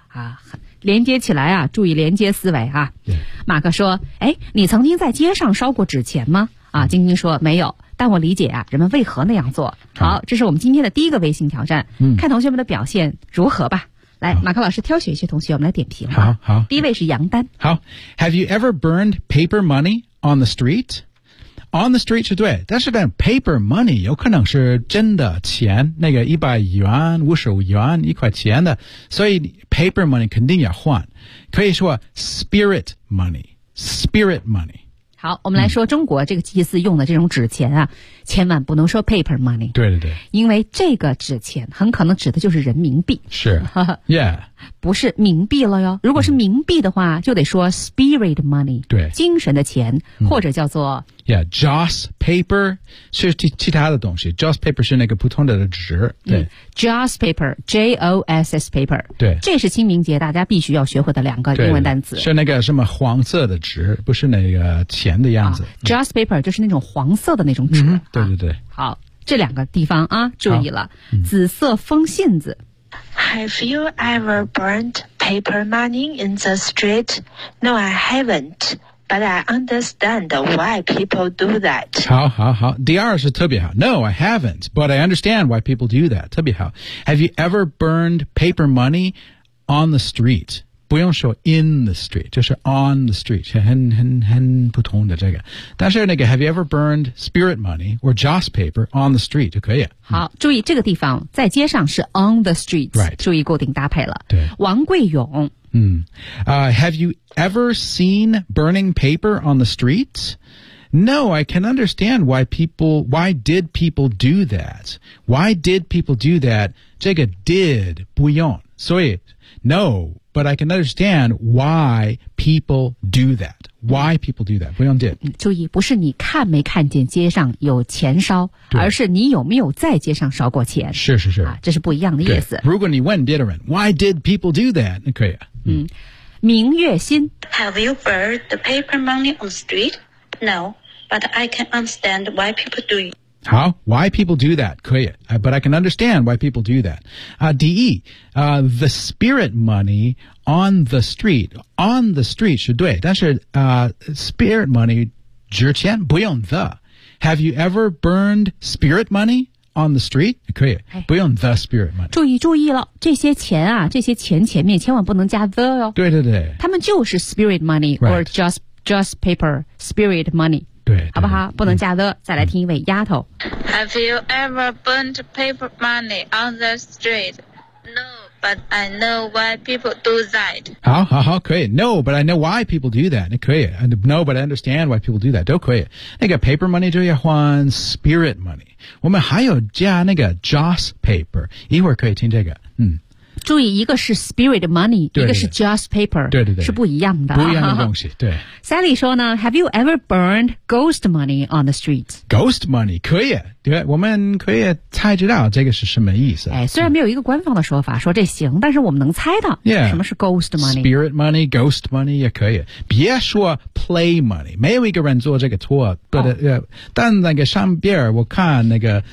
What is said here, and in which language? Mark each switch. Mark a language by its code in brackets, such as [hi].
[zh] 啊连接起来啊注意连接思维啊。 [en] Yeah. [zh] 马克说诶你曾经在街上烧过纸钱吗啊晶晶说没有但我理解啊人们为何那样做。好这是我们今天的第一个微信挑战、嗯、看同学们的表现如何吧。来马克老师挑选一些同学我们来点评。好好。第一位是杨丹。好。 [en] Have you ever burned paper money on the street? [zh] On the street 是对但是但 paper money 有可能是真的钱那个100元50元一块钱的所以 paper money 肯定要换可以说 spirit money, spirit money。好我们来说中国这个祭祀用的这种纸钱啊、嗯、千万不能说 paper money。对对对。因为这个纸钱很可能指的就是人民币。是。yeah。不是冥币了哟如果是冥币的话、嗯、就得说 spirit money 对精神的钱、嗯、或者叫做 yeah joss paper 是其他的东西 joss paper 是那个普通的纸对、 [en] 嗯、joss paper joss paper [zh] 对这是清明节大家必须要学会的两个英文单词是那个什么黄色的纸不是那个钱的样子、啊、joss paper 就是那种黄色的那种纸、嗯啊、对对对好这两个地方啊注意了、嗯、紫色风信子 [en] Have you ever burned paper money in the street? No, I haven't, but I understand why people do that. [zh] 好好好第二是特别好 [en] No, I haven't, but I understand why people do that. [zh] 特别好 [en] Have you ever burned paper money on the street? [zh] 不用说 in the street, 就是 on the street, 很普通的这个。但是那个 [en] have you ever burned spirit money or joss paper on the street, [zh] 就可以。好注意这个地方在街上是 on the street,、 [en] right. [zh] 注意固定搭配了。对。王贵勇。嗯。 [en] Have you ever seen burning paper on the streets? No, I can understand why did people do that? [zh] 这个 did 不用。 [en] 所以 no, but I can understand why people do that. Why people do that? [zh] 不用 [en] did. [zh] 注意不是你看没看见街上有钱烧而是你有没有在街上烧过钱。是是是、啊。这是不一样的意思。如果你问别人 [en] why did people do that? [zh] 可以、啊。嗯。明月心。 [en] Have you burned the paper money on the street? No. But I can understand why people do it. How? Why people do that? [zh] 可以 [en] But I can understand why people do that. The spirit money on the street. [zh] On the street 是对但是、spirit money 纸钱不用 the. [en] Have you ever burned spirit money? On the street? [zh] 可以、哎、不用 the spirit money. 注意注意了这些钱啊这些钱前面千万不能加 the 哦。对对对。 [en] 他们就是 spirit money,、 right. or just paper, spirit money. [zh] 对好不好不能加的、嗯、再来听一位丫头。 [en] Have you ever burned paper money on the street? No, but I know why people do that. [zh] 好好好可以。 [en] No, but I know why people do that. [zh] 可以。 [en] No, but I understand why people do that. [zh] 都可以。那个 paper money 就要换 spirit money。我们还有加那个 joss paper。一会儿可以听这个。嗯。注意一个是 spirit money, 对一个是 joss paper。对对对。是不一样的。不一样的东西对。 [en] Sally [zh] 说呢 [en] ,Have you ever burned ghost money on the streets? Ghost money, 可以。 [zh] 对我们可以猜知道这个是什么意思。哎虽然没有一个官方的说法说这行但是我们能猜到。 [en] Yeah, [zh] 什么是 ghost money? [en] Spirit money, ghost money, [zh] 也可以。 [en] 别说 play money, [zh] 没有一个人做这个错、 [en] oh. [zh] but, 但那个上边我看那个